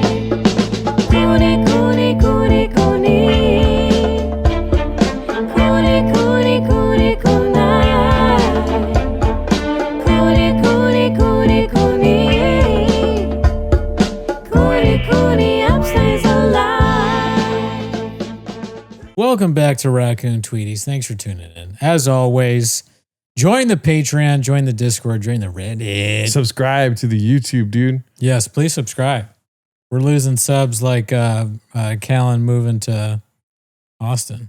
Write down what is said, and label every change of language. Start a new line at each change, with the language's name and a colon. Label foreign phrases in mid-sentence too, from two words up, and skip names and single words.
English: Cooney, Cooney, Cooney, Cooney. Cooney, Cooney, Cooney, Cooney. Cooney, Cooney, Cooney, Cooney. Cooney, Cooney, upstays alive. Welcome back to Raccoon Tweeties. Thanks for tuning in. As always, join the Patreon, join the Discord, join the Reddit. Subscribe to the YouTube, dude. Yes, please subscribe. We're losing subs like Callan moving to Austin.